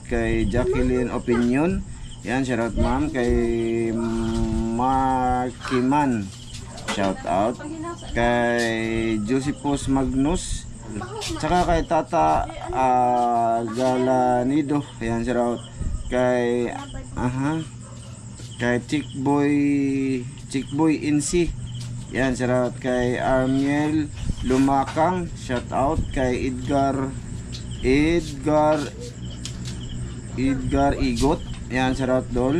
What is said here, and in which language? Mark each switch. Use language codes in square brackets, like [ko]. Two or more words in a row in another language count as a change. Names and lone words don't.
[tl] Kay Jacqueline Opinion, ayan, [en] shout out [tl] ma'am. Kay Markiman, [en] shout out. [tl] Kay Josephus Magnus, tsaka kay Tata Galanido, ayan, [en] shout out. [tl] Kay kay Chickboy Insi, yan, [en] shout out. [tl] Kay Armiel Lumakang, [en] shout out. [tl] Kay Edgar Igot, yan, [en] shout out [tl] dol.